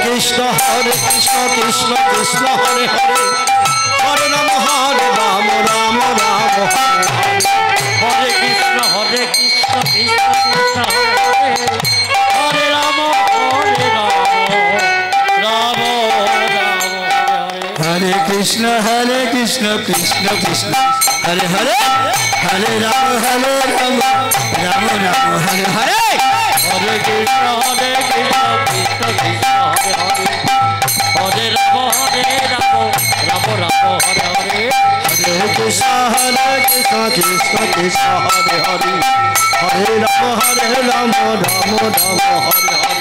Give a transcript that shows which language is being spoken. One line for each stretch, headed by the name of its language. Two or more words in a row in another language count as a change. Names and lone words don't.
Sanskrit: কৃষ্ণ কৃষ্ণ কৃষ্ণ হরে হরে হরে রাম রাম রাম হরে কৃষ্ণ কৃষ্ণ কৃষ্ণ হরে রাম রাম हरे कृष्ण कृष्ण कृष्ण हरे हरे हरे राम राम राम हरे हरे हरे कृष्ण कृष्ण कृष्ण हरे हरे हरे राम राम राम हरे हरे हरे कृष्ण कृष्ण कृष्ण हरे हरे हरे राम राम हरे हरे